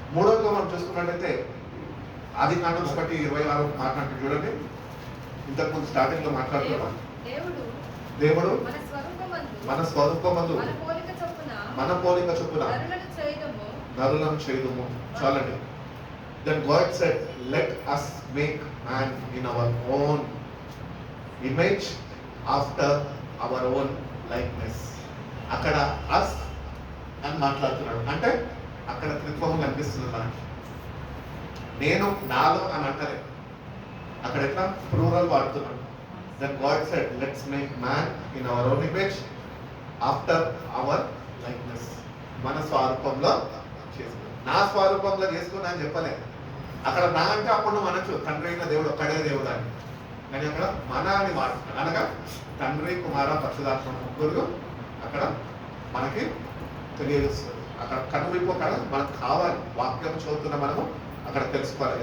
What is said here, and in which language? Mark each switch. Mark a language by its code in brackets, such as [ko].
[te] మూడవగా మనం చూసుకున్నట్టయితే ఆదికాండం 1:26 మాట్లాడుతూ చూడండి. ఇంతకుముందు స్టార్టింగ్ లో మాట్లాడుతున్నాం. దేవుడు మన స్వరూపమందు మన పోలిక చొప్పున నరులను చేయుదుము. చాలండి. [en] Then God said, let us make man in our own image after our own likeness. [te] అక్కడ us అని మాట్లాడుతున్నాడు. అంటే అక్కడ త్రిత్వం కనిపిస్తుంది మనకి. నేను నాలో అని అంటలే, అక్కడ ఎట్లా plural వాడుతున్నాడు. [en] Then God said, let's make man in our own image after our likeness. [te] మన స్వరూపంలో చేసుకున్నాం. నా స్వరూపంలో చేసుకున్నా అని చెప్పలే. అక్కడ నా అంటే అప్పుడు నువ్వు అనొచ్చు తండ్రి అయిన దేవుడు ఒక్కడే దేవుడు అని. కానీ అక్కడ మన అని వాడుతున్నాడు. అనగా తండ్రి కుమార పరిశుద్ధాత్మ ముగ్గురు అక్కడ మనకి తెలియజేస్తుంది. అక్కడ కనువిప్పు అక్కడ మనకు కావాలి. వాక్యం చదువుతున్న మనము అక్కడ తెలుసుకోవాలి.